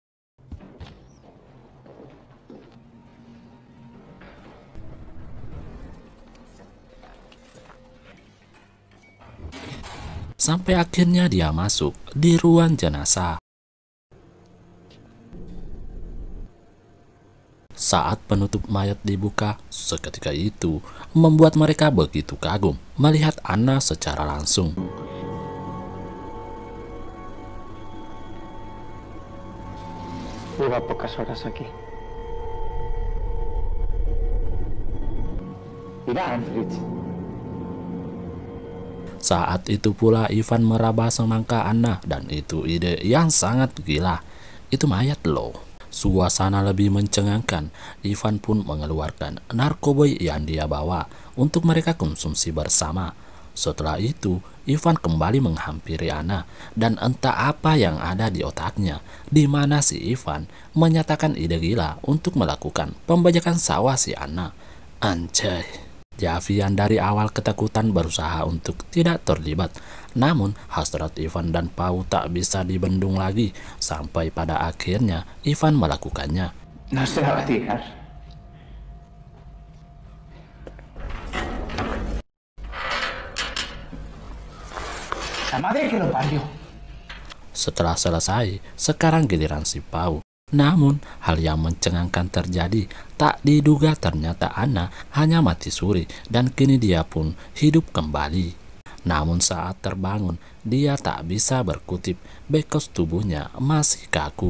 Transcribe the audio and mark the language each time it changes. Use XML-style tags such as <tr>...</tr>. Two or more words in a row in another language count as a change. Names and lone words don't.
<id>Sampai akhirnya dia masuk di ruang jenazah. Saat penutup mayat dibuka, seketika itu membuat mereka begitu kagum melihat Anna secara langsung.</id> <es>Lleva pocas horas aquí. Mira, Fritz.</es> <id>Saat itu pula Ivan meraba semangka Anna, dan itu ide yang sangat gila. Itu mayat loh. Suasana lebih mencengangkan. Ivan pun mengeluarkan narkoboy yang dia bawa untuk mereka konsumsi bersama. Setelah itu, Ivan kembali menghampiri Anna, dan entah apa yang ada di otaknya, di mana si Ivan menyatakan ide gila untuk melakukan pembajakan sawah si Anna. Anjay. Javi yang dari awal ketakutan berusaha untuk tidak terlibat. Namun hasrat Ivan dan Pau tak bisa dibendung lagi, sampai pada akhirnya Ivan melakukannya.</id> <es>No se la va a tirar. La madre que lo parió.</es> <id>Setelah selesai, sekarang giliran si Pau. Namun, hal yang mencengangkan terjadi. Tak diduga ternyata Anna hanya mati suri dan kini dia pun hidup kembali. Namun saat terbangun, dia tak bisa berkutip because tubuhnya masih kaku.</id>